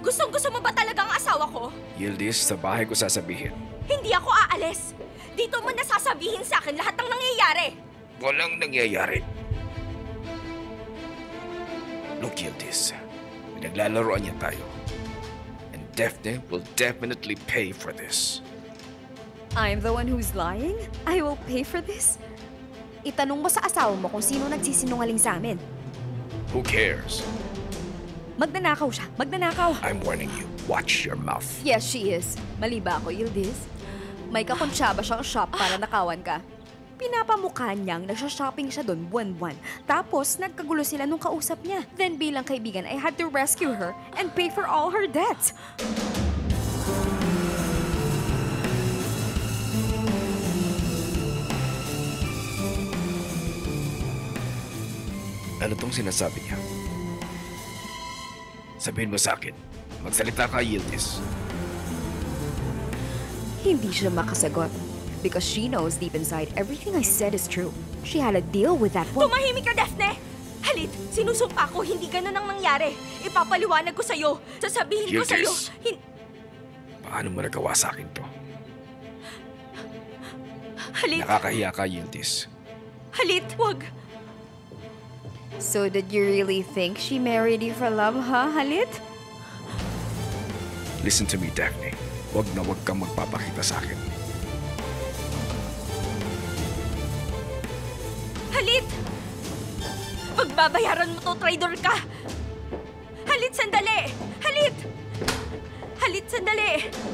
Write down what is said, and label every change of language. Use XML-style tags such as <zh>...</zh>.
<tl>Gustong-gusto mo ba talaga ang asawa ko? Yildiz, sa bahay ko sasabihin. Hindi ako aalis. Dito mo nasasabihin sa akin lahat ng nangyayari. Walang nangyayari.</tl> <en>Look, Yildiz.</en> <tl>Pinaglalaroan niya tayo.</tl> <en>And Daphne will definitely pay for this. I'm the one who's lying? I will pay for this?</en> <tl>Itanong mo sa asawa mo kung sino nagsisinungaling sa amin.</tl> <en>Who cares?</en> <tl>Magnanakaw siya. Magnanakaw.</tl> <en>I'm warning you. Watch your mouth. Yes, she is.</en> <tl>Mali ba ako, Yildiz? May kakonsyaba siyang shop para nakawan ka. Pinapamukha niyang nagsha-shopping siya doon buwan-buwan. Tapos, nagkagulo sila nung kausap niya.</tl> <en>Then,</en> <tl>bilang kaibigan,</tl> <en>I had to rescue her and pay for all her debts.</en> <tl>Ano tong sinasabi niya? Sabihin mo sa akin. Magsalita ka, Yildiz. Hindi siya makasagot.</tl> <en>Because she knows deep inside everything I said is true. She had a deal with that one.</en> <tl>Tumahimik ka, Daphne! Halit, sinusumpa ko, hindi ganun ang nangyari. Ipapaliwanag ko sa'yo. Sasabihin ko sa'yo. Yildiz! Paano mo nagawa sa akin to? Halit! Nakakahiya ka, Yildiz. Halit, wag!</tl> <en>So did you really think she married you for love, huh, Halit? Listen to me, Daphne.</en> <tl>Wag na wag kang magpapakita sa akin. Halit! Pagbabayaran mo to, traitor ka! Halit, sandali! Halit! Halit, sandali!</tl>